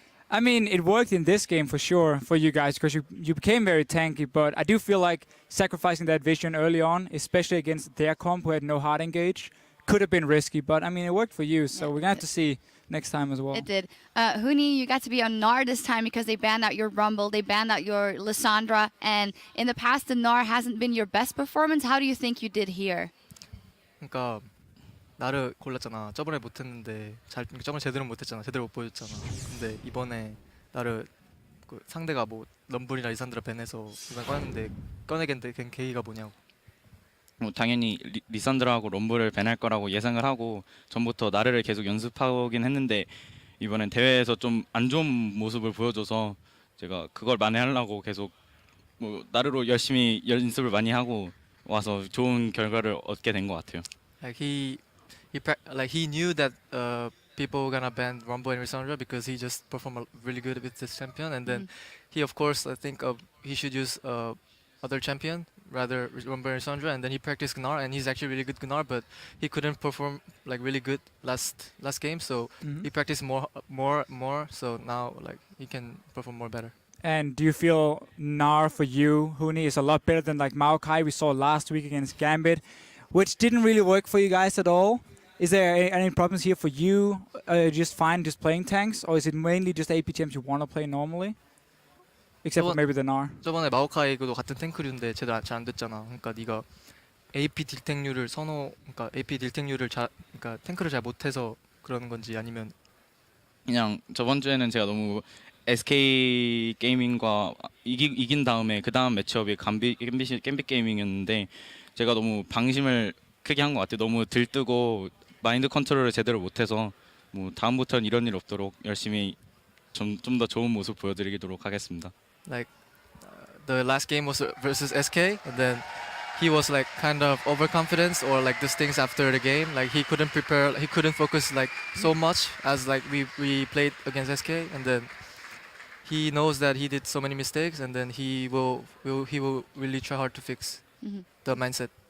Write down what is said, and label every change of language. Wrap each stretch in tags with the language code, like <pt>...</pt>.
<en>I mean, it worked in this game for sure for you guys because you became very tanky, but I do feel like sacrificing that vision early on, especially against their comp who had no hard engage, could have been risky, but I mean, it worked for you, so we're going to have to see next time as well. It did. Huni, you got to be on Gnar this time because they banned out your Rumble, they banned out your Lissandra, and in the past, the Gnar hasn't been your best performance. How do you think you did here?</en> <ko>그러니까 나를 골랐잖아. 저번에 못했는데 저번에 제대로 못했잖아. 제대로 못 보여줬잖아. 근데 이번에 나를 그 상대가 뭐 럼블이나 리산드라 밴해서 이번 꺼냈는데 꺼내게 된 계기가 뭐냐고. 당연히 리산드라하고 럼블을 밴할 거라고 예상을 하고 전부터 나르를 계속 연습하긴 했는데 이번엔 대회에서 좀 안 좋은 모습을 보여줘서 제가 그걸 만회하려고 계속 뭐 나르로 열심히 연습을 많이 하고 와서 좋은 결과를 얻게 된 것 같아요.</ko> <en>Like he knew that people were gonna ban Rumble and Lissandra because he just performed really good with this champion, and then he of course I think he should use other champion rather Rumble and Lissandra, and then he practiced Gnar, and he's actually really good Gnar, but he couldn't perform like really good last game, so he practiced more, so now like he can perform more better. And do you feel Gnar for you, Huni, is a lot better than like Maokai we saw last week against Gambit, which didn't really work for you guys at all? Is there any problems here for you? Just fine, just playing tanks, or is it mainly just AP champs you want to play normally? Except for maybe the Gnar.</en> <ko>저번에 마오카이도 같은 탱크류인데 제대로 잘 안 됐잖아. 그러니까 네가 AP 딜탱류를 그러니까 AP 딜탱류를 그러니까 탱크를 잘 못해서 그러는 건지 아니면 그냥 저번 주에는 제가 너무 SK 게이밍과 이긴 다음에 그 다음 매치업이 갬빗 게이밍이었는데 제가 너무 방심을 크게 한 것 같아요. 너무 들뜨고 마인드 컨트롤을 제대로 못해서 뭐 다음부터는 이런 일 없도록 열심히 좀 더 좋은 모습 보여드리도록 하겠습니다.</ko> <en>Like the last game was versus SK, and then he was like kind of overconfident or like these things after the game. Like he couldn't prepare, he couldn't focus like so much as like we played against SK, and then he knows that he did so many mistakes, and then he will really try hard to fix the mindset.</en>